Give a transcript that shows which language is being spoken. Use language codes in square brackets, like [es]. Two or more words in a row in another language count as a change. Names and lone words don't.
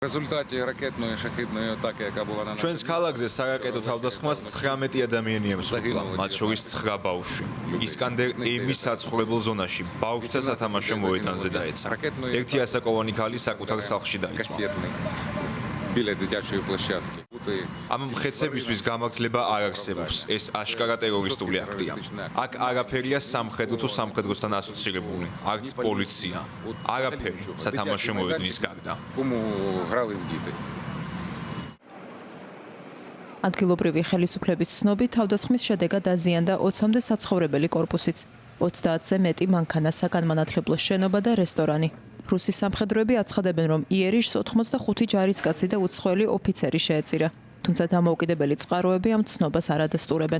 [uk] Результаті ракетної шахідної атаки, яка була на [ka] ჩვენს ქალაქზე სარაკეტო თავდასხმას 19 ადამიანი ემსხვერპლა, მათ შორის 9 ბავშვი. ისკანდერ ემის საცხოვრებელ ზონაში ბავშვთა სათამაშო მოედანზე დაეცა. ერთი ასაკოვანი ქალი საკუთარ სახლში დაიწყო. [uk] касетний біля дитячої площадки. [ka] ამ მხეცებისთვის გამართლება არ არსებობს. ეს აშკარა ტერორისტული აქტია. აქ არაფერია სამხედრო თუ სამხედროსთან ასოცირებული, არც პოლიცია. არაფერი სათამაშო მოედნის გარდა. [uk] Кому грались діти. [ka] ადგილობრივი ხელისუფლების ცნობით, თავდასხმის შედეგად დაზიანდა 20-მდე საცხოვრებელი კორპუსიც, 30-ზე მეტი მანქანა, საგანმანათლებლო შენობა და რესტორანი. რუსის სამხედროები აცხადებენ, რომ იერიშს 85 ჯარისკაცი და უცხოელი ოფიცერი შეეწირა, თუმცა დამოუკიდებელი წყაროები ამ ცნობას არ ადასტურებენ.